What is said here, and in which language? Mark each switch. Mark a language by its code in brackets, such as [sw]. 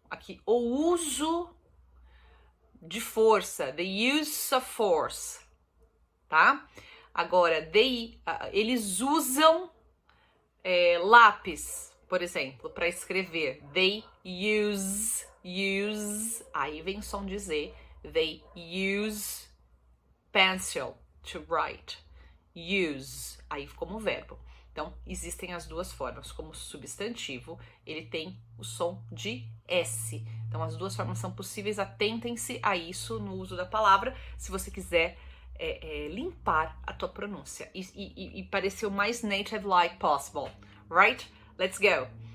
[pt] Aqui, o uso de força, [en] the use of force, [pt] tá? Agora, eles usam lápis, por exemplo, para escrever. [en] They use, [pt] aí vem som de Z. [en] They use pencil to write. [pt] Use, aí como verbo. Então, existem as duas formas. Como substantivo, ele tem o som de S. Então, as duas formas são possíveis. Atentem-se a isso no uso da palavra, se você quiser limpar a tua pronúncia e parecer o mais [en] native-like possible. Right? Let's go.